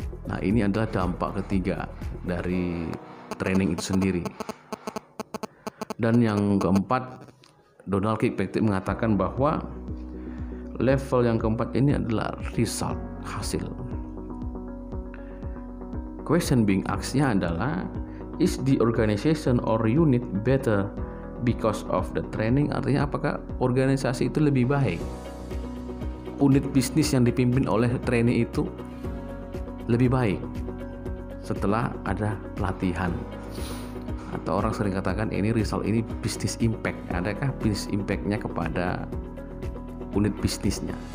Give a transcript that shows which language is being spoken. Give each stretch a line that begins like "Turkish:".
Indonesian: Nah, ini adalah dampak ketiga dari training itu sendiri. Dan yang keempat, Donald Kirkpatrick mengatakan bahwa level yang keempat ini adalah result, hasil.
English: Question being asked-nya adalah, is the organization or unit better because of the training?
Indonesian: Artinya apakah organisasi itu lebih baik? Unit bisnis yang dipimpin oleh trainee itu lebih baik setelah ada pelatihan. Atau orang sering katakan ini result, ini business impact. Adakah business impact-nya kepada unit bisnisnya?